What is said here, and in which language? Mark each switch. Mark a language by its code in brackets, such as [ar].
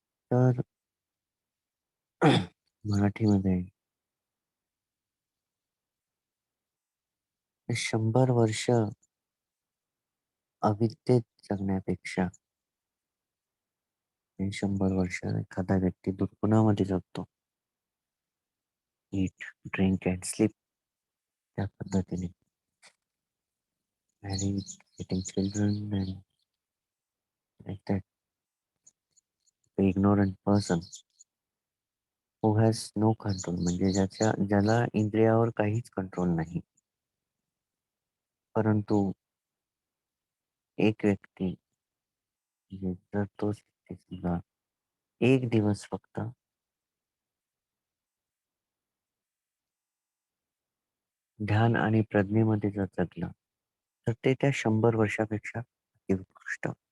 [mr] तर मराठीमध्ये 100 वर्ष अविद्येत जगण्यापेक्षा 100 वर्ष एखादा व्यक्ती दुर्गुणामध्ये जगतो. [en] eat, drink and sleep [mr] त्या पद्धतीने. [en] married, getting children, and like that. The ignorant person who has no control [mr] म्हणजे ज्याला इंद्रियावर काहीच कंट्रोल नाही. परंतु एक व्यक्ती म्हणजे जर तोच व्यक्ती समजा एक दिवस फक्त ध्यान आणि प्रज्ञेमध्ये जर जगलं तर ते त्या 100 वर्षापेक्षा उत्कृष्ट.